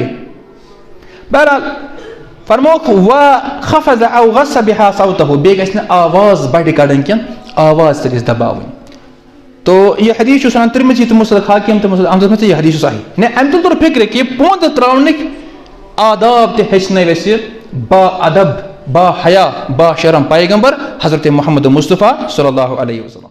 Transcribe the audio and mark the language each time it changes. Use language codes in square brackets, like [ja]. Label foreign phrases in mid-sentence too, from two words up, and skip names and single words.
[ks] یہِ بہرحال فرموکھ [ar] وخفض او غص بها صوتہ [ks] بیٚیہِ گژھِ نہٕ آواز بڑِ کڑٕنۍ کینٛہہ آواز تہِ گژھِ دباوٕنۍ تو یہ حدیث چھُ سنان ترمذی تہٕ مُسلق حاکم تہٕ مُسلق احمدس منٛز تہٕ یہِ حدیث چھُ صحیح امہِ تُل توٚر فِکرِ کہِ پوٚنٛد تراونٕکۍ آداب تہِ ہیٚچھنٲوۍ اَسہِ با ادب با حیا با شرم پیغمبر حضرت محمد مصطفیٰ [ar] صلی اللہ علیہ وسلم